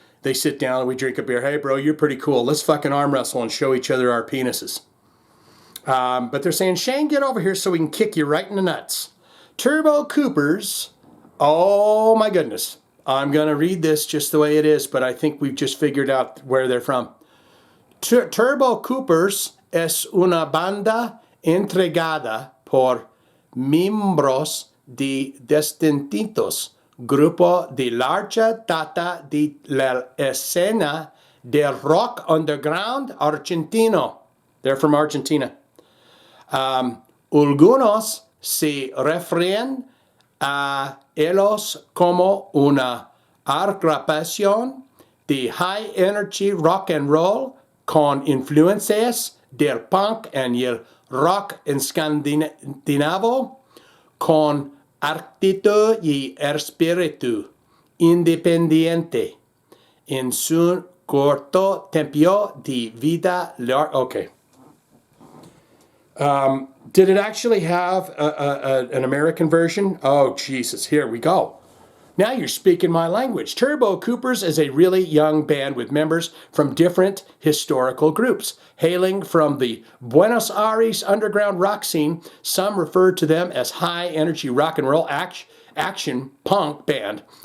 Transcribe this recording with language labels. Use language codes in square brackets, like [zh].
[en] They sit down and we drink a beer. Hey, bro, you're pretty cool. Let's fucking arm wrestle and show each other our penises. But they're saying, Shane, get over here so we can kick you right in the nuts. TurboCoopers. Oh my goodness. I'm going to read this just the way it is, but I think we've just figured out where they're from. [es] TurboCoopers es una banda integrada por miembros de distintos, grupo de larga data de la escena del rock underground argentino. [en] They're from Argentina. [es] Algunos se refieren a ellos como una agrupación de [en] high energy rock and roll [es] con influencias del punk y el rock escandinavo, con actitud y espíritu independiente en su corto tiempo de vida. [en] Okay. Did it actually have an American version? Oh, Jesus, here we go. Now you're speaking my language. TurboCoopers is a really young band with members from different historical groups. Hailing from the Buenos Aires underground rock scene, some refer to them as high-energy rock and roll action punk band,